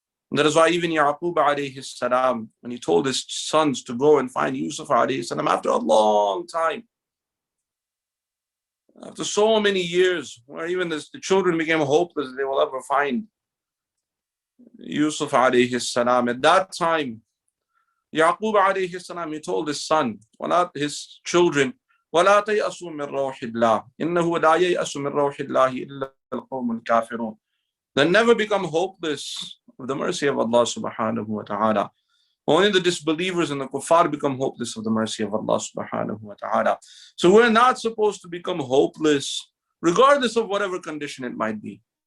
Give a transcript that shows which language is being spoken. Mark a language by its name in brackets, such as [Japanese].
[English] And that is why even Yaqub alayhi salam, when he told his sons to go and find Yusuf alayhi salam, after a long time, after so many years, where even the children became hopeless, they will ever find Yusuf alayhi salam. At that time, Yaqub alayhi salam, he told his son, his children, [Arabic] وَلَا تَيْأَسُوا مِنْ رَوْحِ اللَّهِ إِنَّهُ لَا يَيْأَسُ مِنْ رَوْحِ اللَّهِ إِلَّا الْقَوْمُ الْكَافِرُونَ. [English] Then never become hopeless of the mercy of Allah subhanahu wa ta'ala. Only the disbelievers and the kuffar become hopeless of the mercy of Allah subhanahu wa ta'ala. So we're not supposed to become hopeless, regardless of whatever condition it might be.